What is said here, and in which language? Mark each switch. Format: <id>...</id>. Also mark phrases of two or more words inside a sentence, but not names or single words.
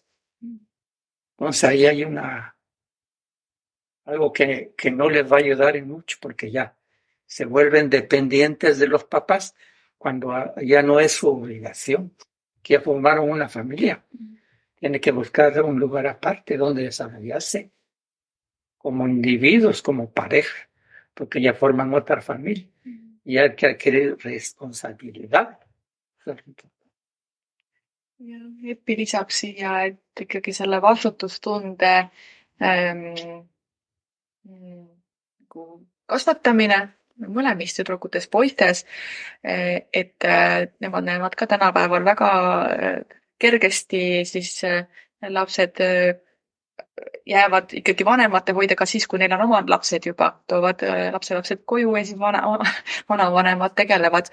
<es>Entonces ahí hay algo que no les va a ayudar en mucho, porque ya se vuelven dependientes de los papás cuando ya no es su obligación, que ya formaron una familia. Tiene que buscar un lugar aparte donde desarrollarse como individuos, como pareja, porque ya forman otra familia y hay que adquirir responsabilidad.</es> <et>Ja Eppi lisab siia, et ikkagi selle vastutustunde nagu kasvatamine mõlemis tüdrukutes, poistes, et nemad näevad ka tänapäeval väga kergesti siis lapsed jäävad ikkagi vanemate hoida ka siis, kui neil on omad lapsed juba, toovad lapselapsed koju ja siis vanavanemad tegelevad.</et>